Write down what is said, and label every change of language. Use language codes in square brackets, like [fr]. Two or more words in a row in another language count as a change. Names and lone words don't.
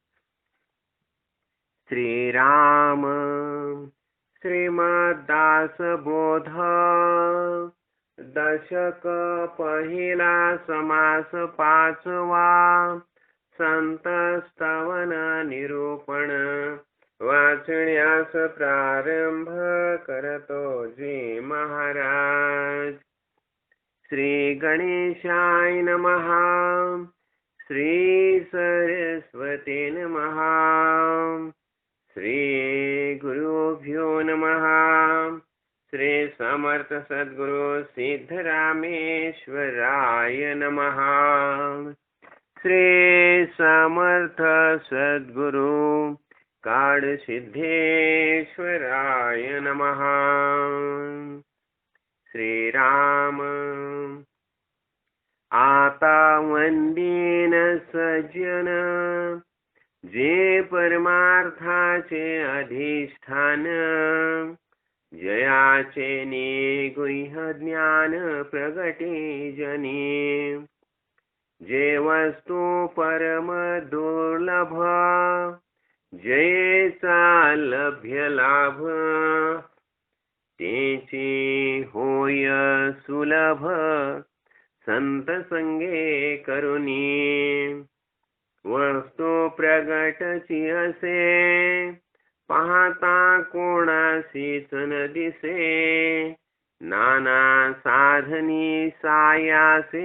[mr] श्री राम श्रीमद्दास बोध दशक पहिला समास पाचवा संत स्तवन निरूपण वाचण्यास प्रारंभ करतो जी महाराज। [sa] श्री गणेशाय नमः। श्री सरस्वती नमः। श्री गुरुभ्यो नमः। श्री समर्थ सद्गुरु सिद्धरामेश्वराय नमः। श्री समर्थ सद्गुरु काड़ सिद्धेश्वराय नमः। [mr] श्री राम आता वंदीन सज्जन जे परमार्थाचे अधिष्ठान जयाचे निगुह्य ज्ञान प्रगटे जनी जे वस्तु परम दुर्लभ जयेचा लभ्य लाभ तेची होय सुलभ संत संगे करुणी वस्तु प्रगटची असे पाहता कोणासीच न दिसे नाना साधनी सायासे